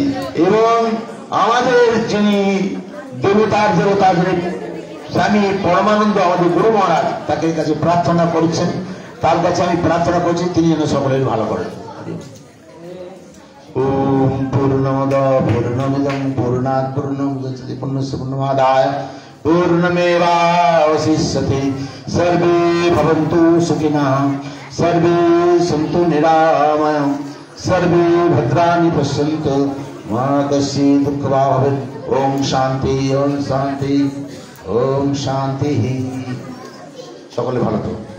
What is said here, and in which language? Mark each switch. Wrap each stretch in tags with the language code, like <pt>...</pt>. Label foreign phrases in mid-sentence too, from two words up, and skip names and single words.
<bn>এবং আমাদের যিনি দেবতা যিনি স্বামী পরমানন্দ, আমাদের গুরু মহারাজ, তাকে কাছে প্রার্থনা করছেন, তার কাছে আমি প্রার্থনা করছি তিনি যেন সকলের ভালো করেন।</bn> <sa>ओम् पूर्णमद पूर्णमिदं पूर्णात् पूर्णमुदच्यते पूर्णस्य पूर्णमादाय पूर्णमेवावशिष्यते। सर्वे भवन्तु सुखिनः, सर्वे सन्तु निरामयाः, सर्वे भद्राणि पश्यन्तु, मा कश्चित् दुःखभाग् भवेत्। ओम् शान्ति, ओम् शान्ति, ओम् शान्ति।</sa> <bn>সকলে ভালো তো।</bn>